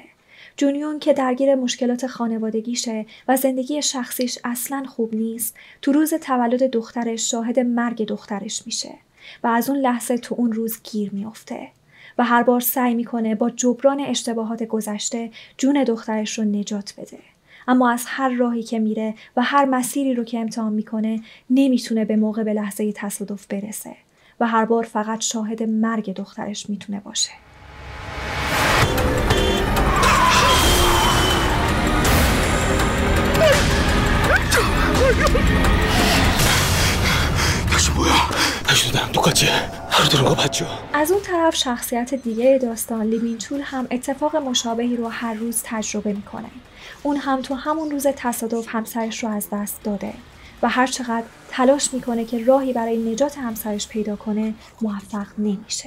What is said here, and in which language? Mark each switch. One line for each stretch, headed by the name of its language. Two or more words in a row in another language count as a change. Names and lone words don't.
Persian: جون یونگ که درگیر مشکلات خانوادگیشه و زندگی شخصیش اصلاً خوب نیست، تو روز تولد دخترش شاهد مرگ دخترش میشه و از اون لحظه تو اون روز گیر میافته و هر بار سعی میکنه با جبران اشتباهات گذشته جون دخترش رو نجات بده. اما از هر راهی که میره و هر مسیری رو که امتحان میکنه نمیتونه به موقع به لحظه تصادف برسه و هر بار فقط شاهد مرگ دخترش میتونه باشه.
Korean: 당신 뭐야? 당신도 나랑 똑같지? 하루 들은 거 봤죠?
Persian: از اون طرف شخصیت دیگه داستان لی مین چول هم اتفاق مشابهی رو هر روز تجربه میکنه. اون هم تو همون روز تصادف همسرش رو از دست داده و هر چقدر تلاش میکنه که راهی برای نجات همسرش پیدا کنه موفق نمیشه.